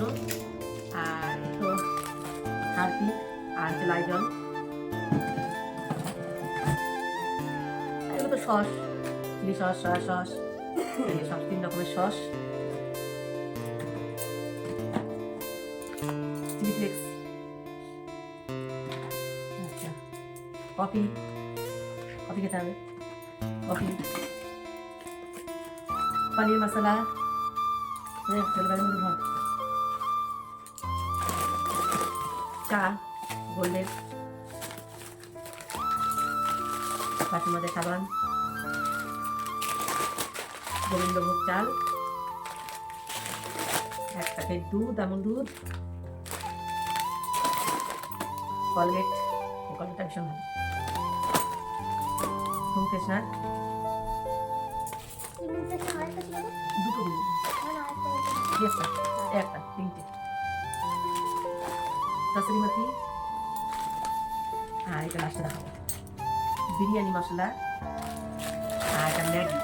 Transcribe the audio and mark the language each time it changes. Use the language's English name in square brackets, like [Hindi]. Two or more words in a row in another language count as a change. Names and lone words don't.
[Bangla] আর তো হারপিক আর লাইজল, এগুলো তো সস, [English] chilli sauce, soya sauce, [Bangla] সব 3 রকমের সস, [English] chilli flakes, [Bangla] আচ্ছা কফি, কফি খেতে হবে, কফি, পনির মশলা, চা গোল্ডেন বাসমতী সাবান, গোবিন্দভোগ চাল, এক প্যাকেট দুধ, আমুল দুধ, কলগেট, কলগেটটা ভীষণ ভালো, [English] room freshener, [Bangla] দুটো দিন একটা 3টে, কসুরি মেথি, আর এটা লাস্টে দেখাবো বিরিয়ানি মশলা, আর এটা ম্যাগি।